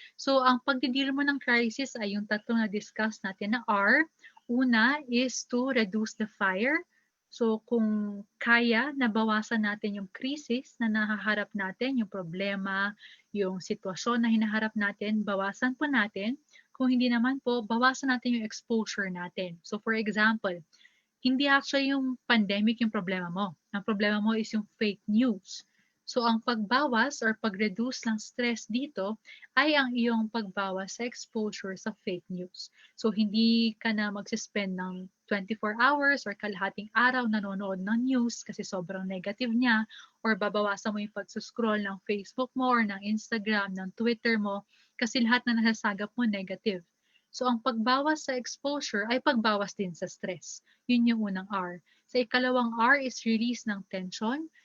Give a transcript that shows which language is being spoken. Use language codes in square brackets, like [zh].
[tl] So, ang pagdideal mo ng crisis ay yung tatlong na-discuss natin na R. [en] Una is to reduce the fire. [tl] So kung kaya nabawasan natin yung krisis na nahaharap natin, yung problema, yung sitwasyon na hinaharap natin, bawasan po natin. Kung hindi naman po, bawasan natin yung exposure natin. [en] So for example, [tl] hindi actually yung pandemic yung problema mo. Ang problema mo is yung fake news. So ang pagbawas or pag-reduce ng stress dito ay ang iyong pagbawas sa exposure sa fake news. So hindi ka na magsispend ng 24 hours or kalahating araw nanonood ng news kasi sobrang negative niya, or babawasan mo yung pagsuscroll ng Facebook mo or ng Instagram, ng Twitter mo kasi lahat na nasasagap mo negative. So ang pagbawas sa exposure ay pagbawas din sa stress. Yun yung unang R. Sa ikalawang R is release ng tension.